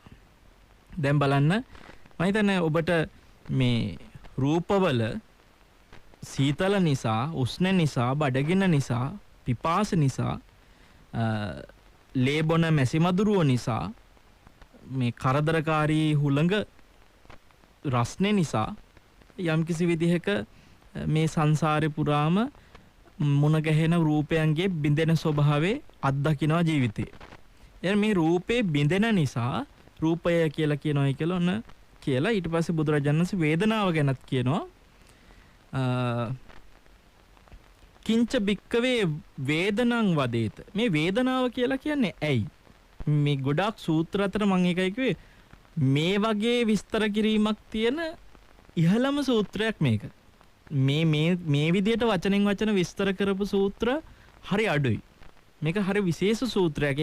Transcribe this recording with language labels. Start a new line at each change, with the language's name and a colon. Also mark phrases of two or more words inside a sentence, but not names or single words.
Sinhala: දැන් බලන්න මම හිතන්නේ ඔබට මේ රූපවල සීතල නිසා, උෂ්ණ නිසා, බඩගින්න නිසා, පිපාස නිසා, ලේබොන මැසිමදුරුව නිසා, මේ කරදරකාරී හුළඟ රස්නේ නිසා යම්කිසි විදිහක මේ සංසාරේ පුරාම මුණ ගැහෙන රූපයන්ගේ බිඳෙන ස්වභාවය අත්දකිනවා ජීවිතේ. එතන මේ රූපේ බිඳෙන නිසා රූපය කියලා කියනවායි කියලා ඔන්න කියලා ඊට පස්සේ බුදුරජාණන් වහන්සේ වේදනාව ගැනත් කියනවා.
Pali: කිංච බික්කවේ වේදනං වදේත.
Sinhala: මේ වේදනාව කියලා කියන්නේ ඇයි? මේ ගොඩාක් සූත්‍ර අතර මම එකයි කිව්වේ මේ වගේ විස්තර කිරීමක් තියෙන ඉහළම සූත්‍රයක් මේක. මේ විදිහට වචනෙන් වචන විස්තර කරපු සූත්‍ර හරි අඩුයි. මේක හරි විශේෂ සූත්‍රයක්.